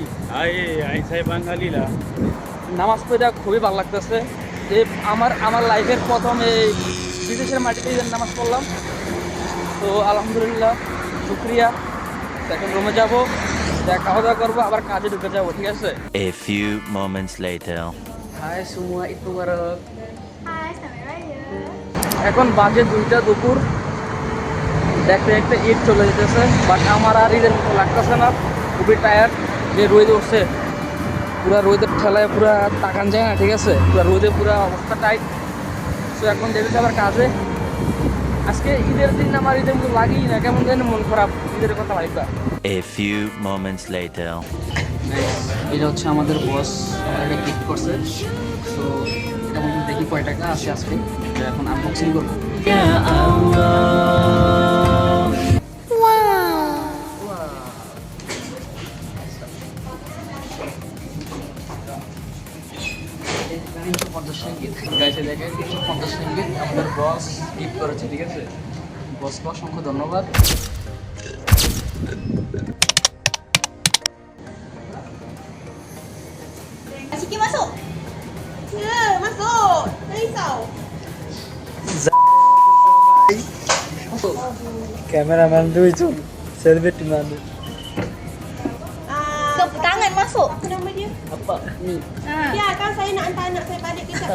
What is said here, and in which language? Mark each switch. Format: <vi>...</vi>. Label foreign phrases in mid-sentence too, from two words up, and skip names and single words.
<bn>বাঙালিরা নামাজ পড়ে খুবই ভালো লাগতেছে যে আমার লাইফের প্রথম এই বিদেশের মাটিতে ঈদের নামাজ পড়লাম। তো আলহামদুলিল্লাহ, শুক্রিয়া। এখন রুমে যাবো, খাওয়া দাওয়া করবো, আবার কাজে ঢুকে যাবো। ঠিক আছে।</bn> <en>A few moments later.</en> <bn>হাই সুমুয়া, ঈদ মুবারক।</bn> <ms>Hai, selamat raya.</ms> <bn>এখন বাজে 2টা দুপুর। দেখতে দেখতে ঈদ চলে যেতেছে, বাট আমার আর ঈদের মতো লাগতেছে না। খুবই টায়ার্ড, যে রোদ উঠছে, পুরা রোদের ঠেলায় পুরা তাকান যায় না। ঠিক আছে, পুরা রোদে পুরা অবস্থা টাইট। সো এখন যেতেছে আবার কাজে। আজকে ঈদের দিন আমার ঈদের মতো লাগেই না, কেমন যেন মন খারাপ ঈদের কথা ভাইবা।</bn> <en>A few moments later.</en> <bn>এটা হচ্ছে আমাদের বস, আমাকে গিফট করছে। সো এটা মধ্যে দেখি কয় টাকা আসে আজকে, এখন আনবক্সিং করবো। আমাদের বস গিফট করেছে। ঠিক আছে, বসকে অসংখ্য ধন্যবাদ।</bn> <ms>Ciki masuk. Ya, masuk. Risau. Kameraman lucu, celebrity mana? Tangan masuk. Apa nama dia? Apa? Ni. Ya kan saya nak hantar anak saya balik kejap.</ms>